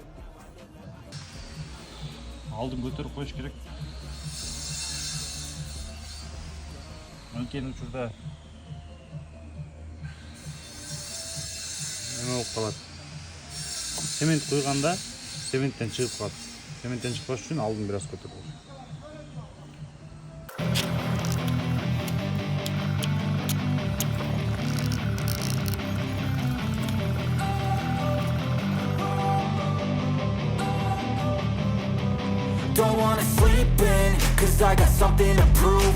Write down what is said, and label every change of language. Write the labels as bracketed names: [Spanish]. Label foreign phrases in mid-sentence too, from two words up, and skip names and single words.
[Kyrgyz] Алдын көтөрүп коюш керек. Анткени учурда эме болуп калат. Цемент куйганда цементтен чыгып калат. Цементтен чыкпаш үчүн алдын бир аз көтөрүп. [English] Don't wanna sleep in, cause I got something to prove.